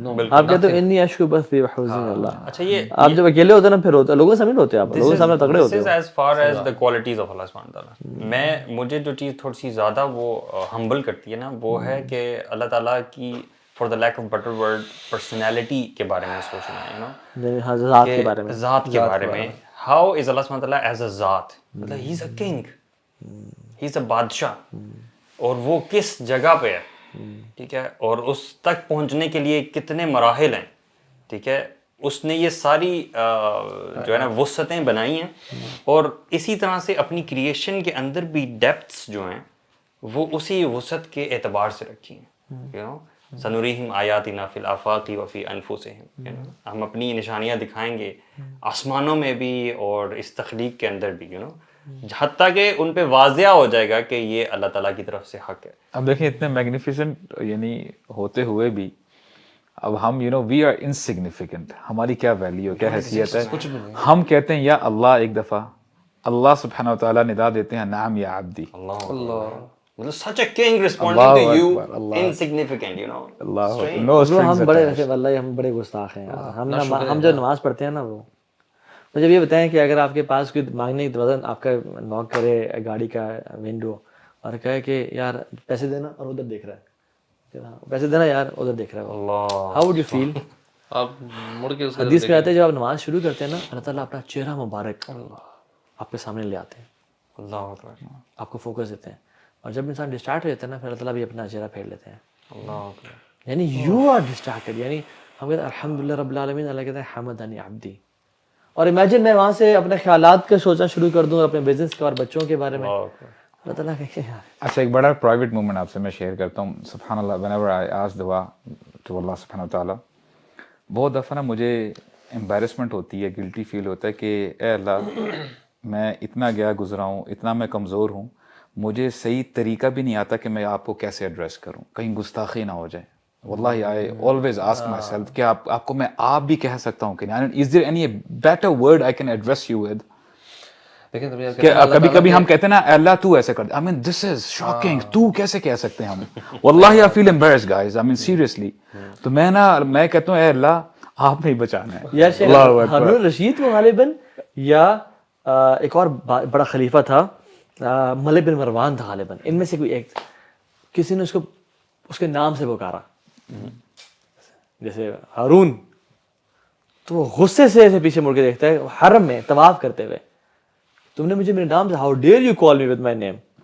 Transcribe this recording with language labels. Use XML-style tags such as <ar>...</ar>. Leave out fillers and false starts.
<ur>آپ کہتے ہو</ur> <ar>انی اشکو بس بے حوزن اللہ.</ar> <ur>اچھا یہ آپ جب اکیلے ہوتے ہیں نا پھر ہوتا ہے لوگوں کے سامنے ہوتے ہیں آپ لوگوں کے سامنے تگڑے ہوتے</ur> <en>this</en> <ur>ہیں.</ur> <en>is as far as the qualities of Allah subhanahu wa ta'ala.</en> <ur>میں مجھے جو چیز تھوڑی سی زیادہ وہ ہمبل کرتی ہے نا وہ ہے کہ اللہ تعالیٰ کی</ur> <en>for the lack of better word personality</en> <ur>کے بارے میں سوچنا ہے.</ur> <en>you know</en> <ur>ذات کے بارے میں ذات کے بارے میں</ur> <en>how is Allah subhanahu wa ta'ala as a ذات.</en> <ur>مطلب</ur> <en>he is a king, he is a</en> <ur>بادشاہ اور وہ کس جگہ پہ ہے ٹھیک ہے اور اس تک پہنچنے کے لیے کتنے مراحل ہیں ٹھیک ہے. اس نے یہ ساری جو ہے نا وسعتیں بنائی ہیں اور اسی طرح سے اپنی کریشن کے اندر بھی ڈیپتھس جو ہیں وہ اسی وسعت کے اعتبار سے رکھی ہیں.</ur> <en>you know</en> <ar>سنریہم آیاتنا فی الآفاق وفی انفسہم.</ar> <ur>ہم اپنی نشانیاں دکھائیں گے آسمانوں میں بھی اور اس تخلیق کے اندر بھی یو نو حتیٰ کہ ان پہ واضح ہو جائے گا کہ یہ اللہ تعالیٰ کی طرف سے حق ہے. اب دیکھیں اتنے میگنیفیسنٹ یعنی ہوتے ہوئے بھی اب ہم you know</ur> <en>We are insignificant.</en> <ur>ہماری کیا ویلیو کیا حیثیت ہے. ہم کہتے ہیں یا اللہ ایک دفعہ اللہ سبحانہ وتعالیٰ ندا دیتے ہیں</ur> <ar>نعم یا عبدی.</ar> <ur>اللہ مطلب</ur> <en>such a king responding to you insignificant you know.</en> <ur>اللہ ہم بڑے واللہ ہم بڑے گستاخ ہیں. ہم جو نماز پڑھتے ہیں نا وہ مجھے یہ بتائیں کہ اگر آپ کے پاس کوئی مانگنے کی دروازہ آپ کا ناک کرے گاڑی کا ونڈو اور کہے کہ یار پیسے دینا اور ادھر دیکھ رہا ہے پیسے دینا یار ادھر دیکھ رہا ہے</ur> <en>How would you feel.</en> <ur>آپ مڑ کے حدیث میں آتے ہیں جب آپ نماز شروع کرتے ہیں نا اللہ تعالیٰ اپنا چہرہ مبارک آپ کے سامنے لے آتے ہیں. اللہ اکبر. آپ کو فوکس دیتے ہیں اور جب انسان ڈسٹارٹ ہو جاتا ہے نا پھر اللہ تعالیٰ بھی اپنا چہرہ پھیر لیتے ہیں. اللہ اکبر. یعنی یو آر ڈسٹارٹیڈ. یعنی ہم کہتے ہیں</ur> <ar>الحمدللہ رب العالمین</ar> <ur>اللہ کہتے ہیں</ur> <ar>حمدنی عبدی.</ar> <ur>اور امیجن میں وہاں سے اپنے خیالات کا سوچنا شروع کر دوں اپنے بزنس کے اور بچوں کے بارے میں. اللہ تعالیٰ کہ اچھا ایک بڑا پرائیویٹ مومنٹ آپ سے میں شیئر کرتا ہوں. سبحان اللہ</ur> <en>whenever I ask</en> <ur>دعا to اللہ سبحانہ وتعالیٰ بہت دفعہ نا مجھے امبیرسمنٹ ہوتی ہے گلٹی فیل ہوتا ہے کہ اے اللہ میں اتنا گیا گزرا ہوں اتنا میں کمزور ہوں مجھے صحیح طریقہ بھی نہیں آتا کہ میں آپ کو کیسے ایڈریس کروں کہیں گستاخی نہ ہو جائے.</ur> <en>واللہ I always ask myself</en> <ur>کہ آپ کو میں آپ بھی کہہ سکتا ہوں کہ نہیں</ur> <en>is there any better word I can address you with.</en> <ur>کہ کبھی کبھی ہم کہتے ہیں نا اے اللہ تو ایسے کر</ur> <en>I mean this is shocking</en> <ur>تو کیسے کہہ سکتے ہیں ہم.</ur> <en>واللہ I feel embarrassed guys I mean seriously.</en> <ur>تو میں کہتا ہوں اے اللہ آپ نے ہی بچانا ہے. یا شیخ ہارون رشید کو غالباً یا ایک اور بڑا خلیفہ تھا ملک بن مروان تھا غالباً ان میں سے کوئی ایک کسی نے اس کے نام سے پکارا جیسے ہارون تو وہ غصے سے ایسے پیچھے مڑ کے دیکھتا ہے حرم میں طواف کرتے ہوئے تم نے مجھے میرے نام سے</ur> <en>How dare you call me with my name.</en>